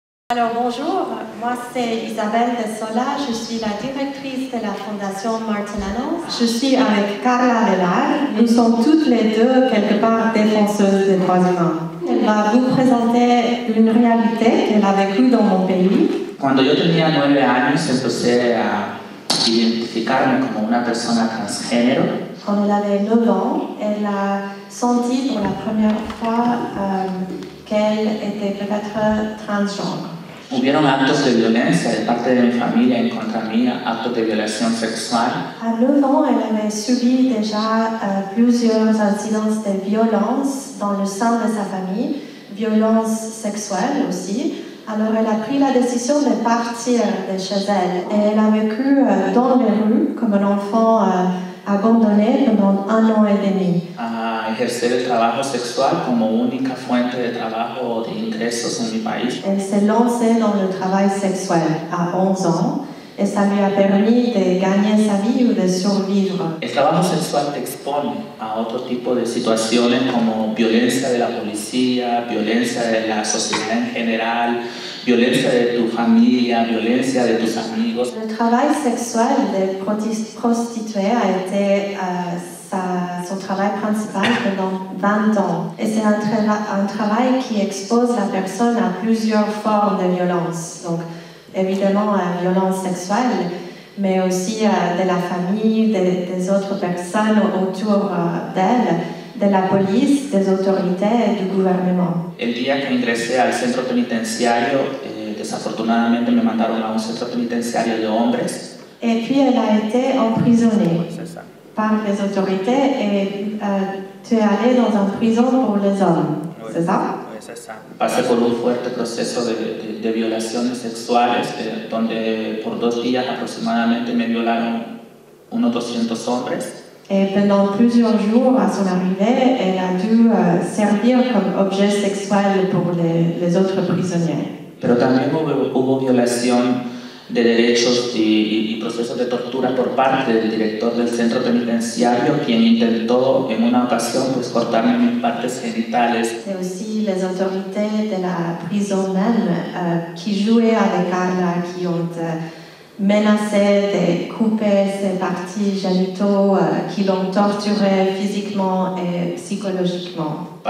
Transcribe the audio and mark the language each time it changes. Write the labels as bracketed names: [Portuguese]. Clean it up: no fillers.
[French] Alors bonjour, moi c'est Isabelle de Sola, je suis la directrice de la Fondation Martinanos. Je suis avec Carla Velar, nous sommes toutes les deux quelque part défenseuses des droits humains. Elle va vous présenter une réalité qu'elle a vécue dans mon pays. [Spanish] Cuando yo tenía 9 años empecé a identificarme como una persona transgénero. [French] Quand elle avait 9 ans, elle a senti pour la première fois qu'elle était peut-être transgenre. [Spanish] Hubieron actos de violencia de parte de mi familia en contra mía, actos de violación sexual. [French] À 9 ans, elle avait subi déjà plusieurs incidences de violence dans le sein de sa famille, violence sexuelle aussi. Alors elle a pris la décision de partir de chez elle. Et elle a vécu dans les rues comme un enfant abandonné pendant 1 an et demi. [Spanish] A ejercer el trabajo sexual como única fuente de trabajo o de ingresos en mi país. [French] Elle s'est lancée dans le travail sexuel à 11 ans et ça lui a permis de gagner sa vie ou de survivre. [Spanish] El trabajo sexual te expone a otro tipo de situaciones como violencia de la policía, violencia de la sociedad en general, violencia de tu familia, violencia de tus amigos. [French] Le travail sexuel des prostituées a été son travail principal pendant 20 ans. Et c'est un travail qui expose la personne à plusieurs formes de violence. Donc, évidemment, violence sexuelle, mais aussi de la famille, des autres personnes autour d'elle, de la police, des autorités et du gouvernement. [Spanish] El día que ingresé al centro penitenciario, desafortunadamente me mandaron a un centro penitenciario de hombres. [French] Et puis, elle a été emprisonnée par les autorités et tu es allé dans une prison pour les hommes, c'est ça? [Spanish] Pasé por un fuerte proceso de violaciones sexuales, donde por 2 días aproximadamente me violaron unos 200 hombres. [French] Et pendant plusieurs jours à son arrivée, elle a dû servir comme objet sexuel pour les autres prisonniers. [Spanish] Pero también hubo violación de derechos y procesos de tortura por parte del director del centro penitenciario, quien intentó en una ocasión pues cortarme mis partes genitales. [French] Et aussi les autorités de la prison même qui jouaient avec Carla, qui ont menacé de couper ses parties génitaux, qui l'ont torturée physiquement et psychologiquement.